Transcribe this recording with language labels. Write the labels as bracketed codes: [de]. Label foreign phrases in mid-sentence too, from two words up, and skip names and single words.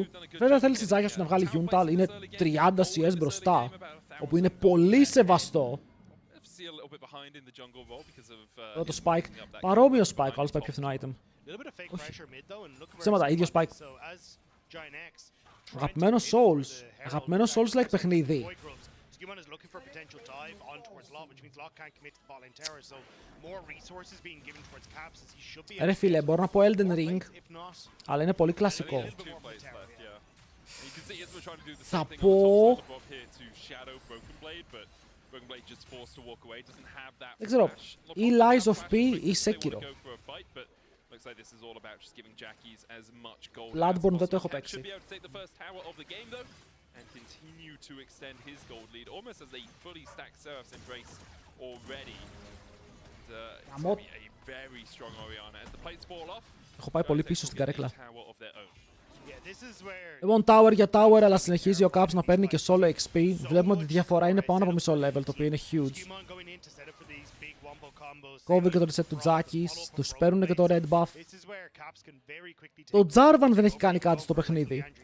[el] Βέβαια θέλει η Ζάχια σου να βγάλει Yuntal, είναι 30 CS μπροστά, όπου είναι πολύ σεβαστό. Εδώ το Spike, παρόμοιο Spike, ο άλλος πάει πιο φθηνό item. Όχι. Ψέματα, ίδιο Spike. Αγαπημένο Souls-like παιχνίδι. [en] Skirmishes is looking for potential dive on towards Lot, which means Lot can't commit to the ball in tower, so more resources being given towards Caps as he should be. [el] Ρε φίλε, μπορώ να πω Elden Ring, αλλά είναι πολύ κλασικό. Θα πω... Δεν ξέρω, ή Lies of P ή Sekiro. Bloodborne δεν το έχω παίξει. [en] And continue to extend his gold lead almost as a fully stacked Seraph's Embrace already. And, a very strong Orianna as the plates fall off. [el] Έχω πάει πολύ πίσω στην καρέκλα. Λοιπόν, tower για tower, αλλά συνεχίζει ο Caps να παίρνει και [en] solo XP. [el] Βλέπουμε ότι η διαφορά είναι πάνω από μισό level, το οποίο είναι huge. Κόβει και το reset του Jackis, τους παίρνουν και το [en] red buff. [el] Το Jarvan δεν έχει κάνει κάτι στο παιχνίδι.